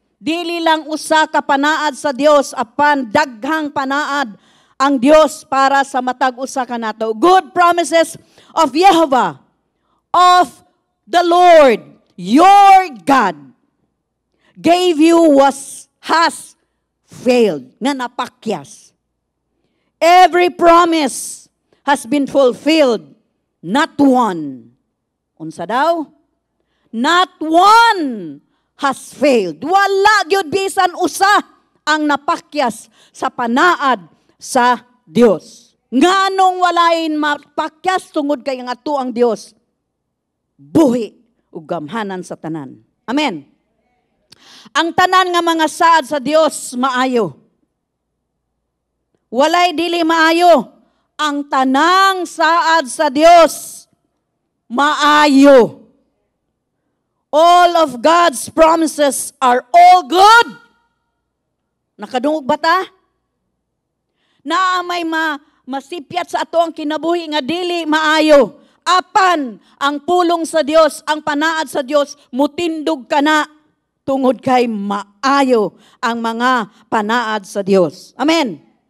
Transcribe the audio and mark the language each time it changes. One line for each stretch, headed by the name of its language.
Cebuano: Dili lang usa ka panaad sa Dios, apan daghang panaad ang Dios para sa matag usa kanato.
English: Good promises of Jehovah, of the Lord, your God, gave you has failed,
Cebuano: nga napakyas.
English: Every promise has been fulfilled, not one.
Cebuano: Unsa daw?
English: Not one has failed.
Cebuano: Wala gyud bisan usa ang napakyas sa panaad sa Dios. Nganong walain mapakyas tungod kay ang ato ang Dios? Buhi ug gamhanan sa tanan. Amen. Ang tanan nga mga saad sa Dios maayo. Walay dili maayo. Ang tanang saad sa Dios maayo.
English: All of God's promises are all good.
Cebuano: Nakadungog ba ta? Naa may masipyat sa ato ang kinabuhi nga dili maayo. Apan ang pulong sa Dios, ang panaad sa Dios, mutindog kana tungod kay maayo ang mga panaad sa Dios. Amen.